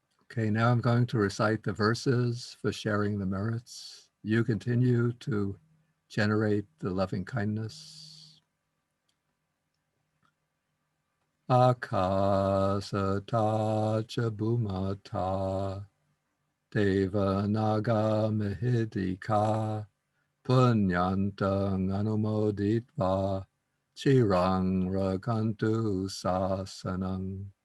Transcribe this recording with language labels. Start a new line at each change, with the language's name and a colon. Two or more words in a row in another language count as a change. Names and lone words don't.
English: Okay, now I'm going to recite the verses for sharing the merits. You continue to generate the loving kindness.
Pali: Akasata cha bhumata deva naga mahidika punyantang anumoditva chirang rakantu sasanang.